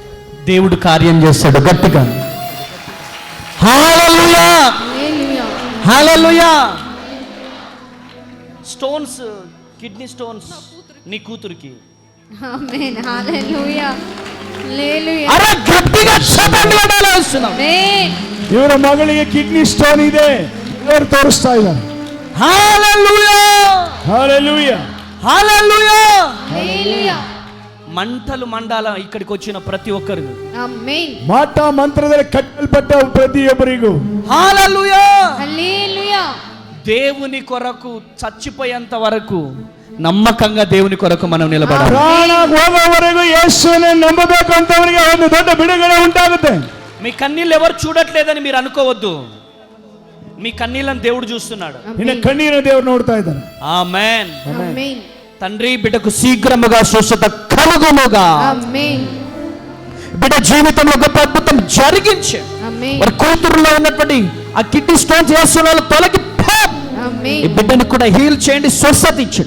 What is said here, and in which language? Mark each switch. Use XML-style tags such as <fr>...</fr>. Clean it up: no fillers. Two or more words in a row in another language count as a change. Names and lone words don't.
<te>దేవుడు కార్యం చేస్తాడు గట్టిగా. హల్లెలూయా, హల్లెలూయా.</te> <en>stones, kidney stones</en> <te>నీ కూతురికి. ఆమేన్. హల్లెలూయా. హల్లెలూయా. అరే గట్టిగా శబ్దం చేస్తున్నాం. ఆమేన్.</te> <kn>ಇವರ ಮಗಳಿಗೆ</kn> <en>kidney stone</en> <kn>ಇದೆ, ದೇವರು ತೋರಿಸ್ತಾ ಇದ್ದಾರೆ.</kn> <te>హల్లెలూయా, హల్లెలూయా, హల్లెలూయా, హల్లెలూయా. మంటలు మండాల ఇక్కడికి వచ్చిన ప్రతి ఒక్కరికి. ఆమేన్.</te> <kn>ಮಾಟ ಮಂತ್ರದಲ್ಲಿ ಕಟ್ಟಲ್ಪಟ್ಟ ಪ್ರತಿಯೊಬ್ಬರಿಗೂ</kn> <te>హల్లెలూయా, హల్లెలూయా. దేవుని కొరకు చచ్చిపోయేంత వరకు నమ్మకంగా దేవుని కొరకు మనం నిలబడాలి.</te> <kn>ಪ್ರಾಣ ಹೋಗೋವರೆಗೂ ಯೇಸುವನ್ನೇ ನಂಬಬೇಕು ಅಂತವರಿಗೆ ಒಂದು ದೊಡ್ಡ ಬಿಡುಗಡೆ ಉಂಟಾಗುತ್ತೆ.</kn> <te>మీ కన్నీళ్ళు ఎవరు చూడట్లేదని మీరు అనుకోవద్దు. మీ కన్నీళ్ళని దేవుడు చూస్తున్నాడు.</te> <kn>ನಿನ್ನ ಕಣ್ಣೀರನ್ನು ದೇವರು ನೋಡ್ತಾ ಇದ್ದಾನೆ.</kn> <te>ఆమేన్. ఆమేన్. తండ్రి బిడ్డకు శీఘ్రముగా స్వస్థత కలుగునుగా. ఆమేన్. బిడ్డ జీవితంలో గొప్ప అద్భుతం జరిగించే. ఆమేన్. మరి కూతురులో ఉన్నటువంటి ఆ</te> <en>kidney stones</en> <te>చేస్తున్న తొలగి ఆమేన్. ఈ బిడ్డను కూడా హీల్ చేయండి, స్వస్థత ఇచ్చండి.</te>